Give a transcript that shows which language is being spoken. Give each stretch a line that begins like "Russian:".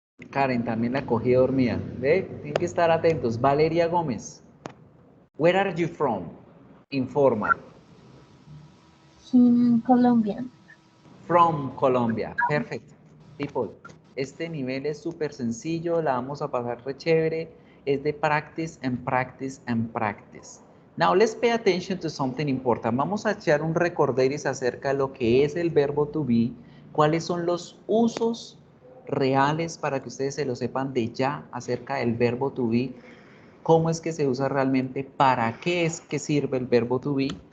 Spanish: Karen, también la cogí dormida. ¿Ve? Tienen que estar atentos.
English: Valeria Gómez, where are you from? Informal. In Colombia. From Colombia. Perfect. People,
Spanish: este nivel es súper sencillo, la vamos a pasar re chévere. Es de
English: practice and practice and practice. Now, let's pay attention to something important.
Spanish: Vamos a echar un recorderis acerca de lo que es el verbo to be, cuáles son los usos reales para que ustedes se lo sepan de ya acerca del verbo to be, cómo es que se usa realmente, para qué es que sirve el verbo to be.